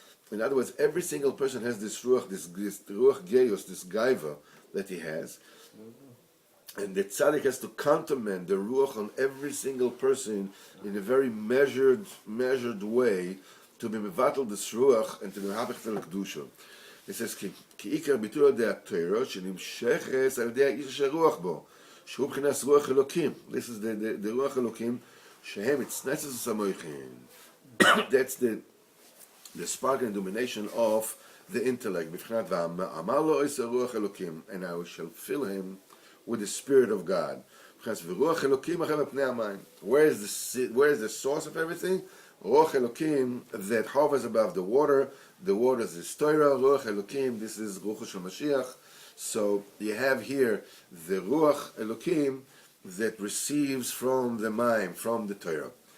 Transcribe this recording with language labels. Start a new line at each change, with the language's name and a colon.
English: In other words, every single person has this ruach, this ruach geios, this gaiva that he has. And the tzaddik has to countermand the ruach on every single person in a very measured way to be mevatel this ruach and to be mehapech tel kedusha. It says,
Hebrew: כי עיקר ביטול על ידי התורה שנמשכת על ידי האיש אשר רוח בו, שהוא מבחינת רוח אלוקים.
English: This is the
Hebrew: רוח אלוקים, שהם הצנצת המוחין.
English: That's the spark and domination of the intellect.
Hebrew: מבחינת ואמר לו איש רוח אלוקים,
English: and I shall fill him with the spirit of God.
Hebrew: מבחינת ורוח אלוקים אחר בפני המים.
English: Where is the source of everything? Ruach Elokim that hovers above the water. The water is the Torah. Ruach Elokim, this is Ruach Shel Mashiach. So you have here the Ruach Elokim that receives from the Maim, from the Torah.